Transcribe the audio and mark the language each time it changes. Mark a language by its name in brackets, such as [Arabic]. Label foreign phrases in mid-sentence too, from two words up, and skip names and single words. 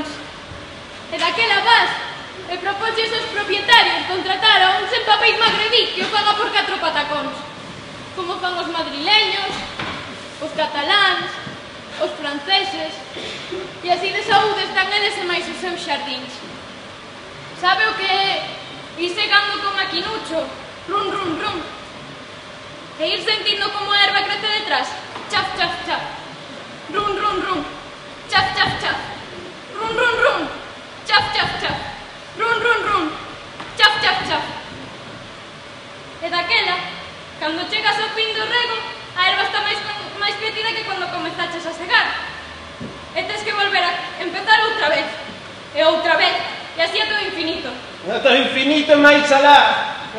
[Galician] E daquela vas e propoches aos propietarios contratar a un sen papéis magrebí que o paga por 4 patacóns, como fan os madrileños, os cataláns, os franceses, e así de saúde están eles e máis os seus xardíns. Sabe o que é ir segando con maquinucho, rum, rum, rum, e ir sentindo como a erva crece detrás, chaf, chaf, chaf, rum, rum, rum, chaf, chaf, chaf, rum, rum, rum, chaf, chaf, chaf, rum, rum, rum, chaf, chaf, chaf. E daquela, cando chegas ao fin do rego, a erva está máis crecida que cando comezaches a segar. E tens que volver a empezar outra vez, e así ata o infinito. Ata o infinito e máis alá.